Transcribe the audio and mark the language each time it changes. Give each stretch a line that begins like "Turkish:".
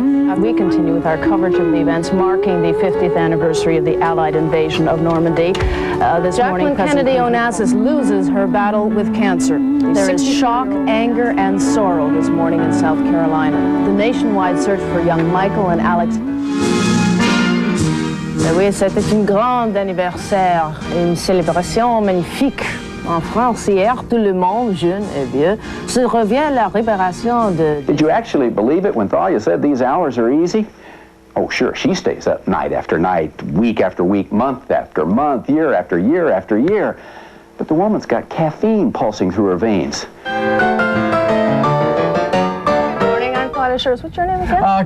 English: We continue with our coverage of the events marking the 50th anniversary of the Allied invasion of Normandy. This morning, Jacqueline Kennedy Onassis loses her battle with cancer. There is shock, anger, and sorrow this morning in South Carolina. The nationwide search for young Michael and Alex...
French: Oui, c'était un grand anniversaire, une célébration magnifique. En France, hier, tout le monde, jeune et vieux, se revient à la libération de...
English: Did you actually believe it when Thalia said these hours are easy? Oh, sure, she stays up night after night, week after week, month after month, year after year after year. But the woman's got caffeine pulsing through her veins. Good morning, I'm Thalia Assuras. What's your name again?